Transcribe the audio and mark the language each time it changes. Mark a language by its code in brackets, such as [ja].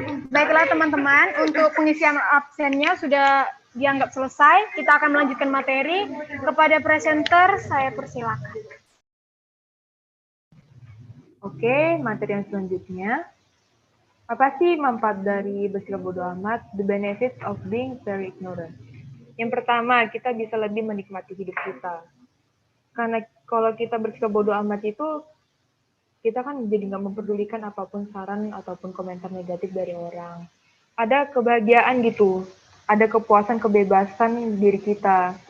[id] Baiklah teman-teman, untuk pengisian absennya sudah dianggap selesai. Kita akan melanjutkan materi. Kepada presenter, saya persilakan. Oke, materi yang selanjutnya. Apa sih manfaat dari bersikap bodo amat? [en] The benefits of being very ignorant. [id] Yang pertama, kita bisa lebih menikmati hidup kita. Karena kalau kita bersikap bodo amat itu, kita kan jadi nggak mempedulikan apapun saran ataupun komentar negatif dari orang. Ada kebahagiaan gitu, ada kepuasan, kebebasan diri kita.